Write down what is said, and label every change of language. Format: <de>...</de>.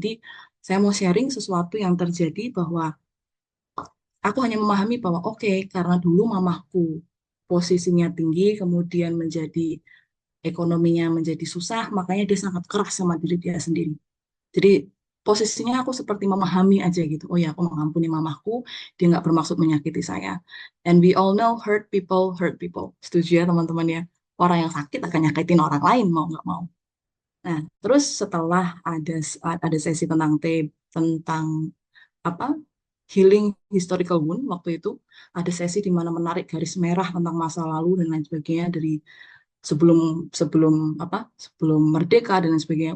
<id>Jadi saya mau sharing sesuatu yang terjadi bahwa aku hanya memahami bahwa oke, karena dulu mamaku posisinya tinggi, kemudian menjadi ekonominya menjadi susah, makanya dia sangat keras sama diri dia sendiri. Jadi posisinya aku seperti memahami aja gitu. Oh ya, aku mengampuni mamaku, dia nggak bermaksud menyakiti saya.</id> <en>And we all know hurt people hurt people.</en> <id>Setuju ya teman-teman ya? Orang yang sakit akan nyakitin orang lain mau nggak mau. Nah, terus setelah ada sesi tentang apa</id> <en>healing historical wound</en> <id>waktu itu, ada sesi di mana menarik garis merah tentang masa lalu dan lain sebagainya dari sebelum sebelum merdeka dan lain sebagainya.</id>